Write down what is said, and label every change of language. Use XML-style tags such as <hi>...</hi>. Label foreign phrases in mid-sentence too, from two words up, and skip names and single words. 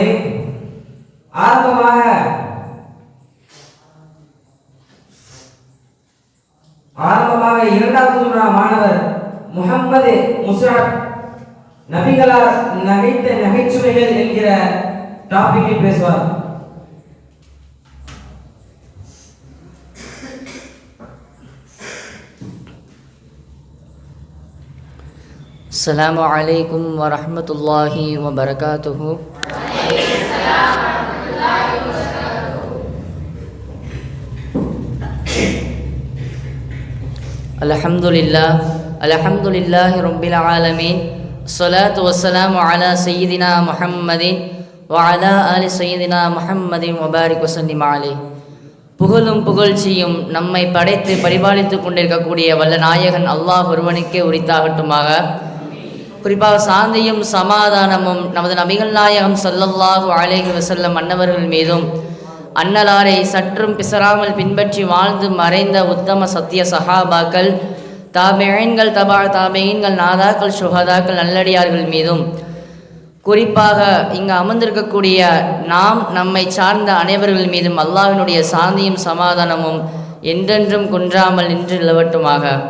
<ta>ஆரம்பமாக 2வது மாணவர் முஹம்மது முஸ்அப் நபிகளார் நகைத்த நகைச்சுவைகள் என்கிற டாபிக்கில் பேசுவார்.</ta> <ar>السلام عليكم ورحمة الله وبركاته. الحمد لله رب العالمين. الصلاة والسلام على سيدنا محمد وعلى آل سيدنا محمد وبارك وسلم عليه.</ar> <ta>புகழும் புகழ்ச்சியும் நம்மை படைத்து பரிபாலித்து கொண்டிருக்கக்கூடிய வல்ல நாயகன் அல்லாஹ் ஒருவனுக்கே உரித்தாகட்டுமாக. குறிப்பாக சாந்தியும் சமாதானமும் நமது நபிகள் நாயகம்</ta> <ar>صلى الله عليه وسلم</ar> <ta>அன்னவர்கள் மீதும் அன்னலாரை சற்றும் பிசராமல் பின்பற்றி வாழ்ந்து மறைந்த உத்தம சத்திய சஹாபாக்கள், தாபிஈன்கள், தபா தாபிஈன்கள், நாதாக்கள், சுஹதாக்கள், நல்லடியார்கள் மீதும், குறிப்பாக இங்கு அமர்ந்திருக்கக்கூடிய நாம் நம்மை சார்ந்த அனைவர்கள் மீதும் அல்லாஹ்வினுடைய சாந்தியும் சமாதானமும் என்றென்றும் குன்றாமல் நின்று நிலவட்டுமாக.</ta>